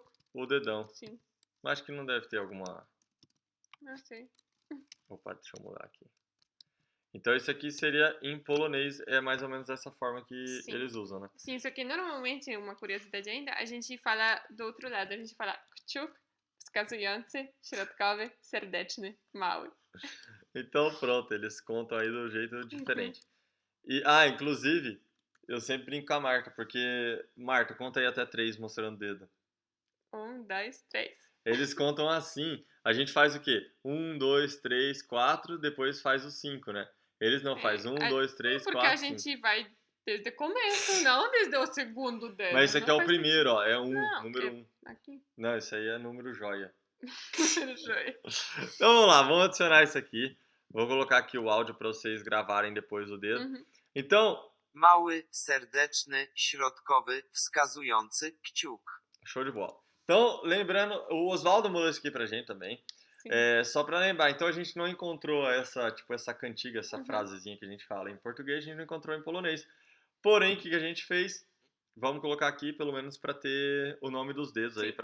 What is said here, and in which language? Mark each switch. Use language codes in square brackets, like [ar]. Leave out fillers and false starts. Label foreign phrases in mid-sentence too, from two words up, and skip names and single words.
[pt] o dedão. Sim. Acho que não deve ter alguma... Não sei. Opa, deixa eu mudar aqui. Então isso aqui seria, em polonês, é mais ou menos dessa forma que Sim. eles usam, né? Sim, só que normalmente, uma curiosidade ainda, a gente fala do outro lado. A gente fala [pl] kciuk, wskazujący, środkowy, serdeczny, mały. [pt] Então pronto, eles contam aí do jeito diferente. E, inclusive, eu sempre brinco com a Marta, porque... Marta, conta aí até 3 mostrando o dedo. 1, 2, 3. Eles contam assim. A gente faz o quê? 1, 2, 3, 4, depois faz o 5, né? Eles não fazem 1, 2, 3, 4, 5. Porque a gente vai desde o começo, não desde o segundo dedo. Mas esse aqui é o primeiro, ó. É 1, Não, número 1. Aqui. Não, isso aí é número joia. Joia. Então vamos lá, vamos adicionar isso aqui. Vou colocar aqui o áudio para vocês gravarem depois o dedo. Uhum. Então, [pl] Mały, serdeczny, środkowy, wskazujący, kciuk. [pt] show de bola. Então, lembrando, o Oswaldo mandou isso aqui pra gente também. Sim. Só pra lembrar, então a gente não encontrou essa cantiga, essa Uhum. frasezinha que a gente fala em português, a gente não encontrou em polonês. Porém, o que a gente fez? Vamos colocar aqui, pelo menos, pra ter o nome dos dedos aí,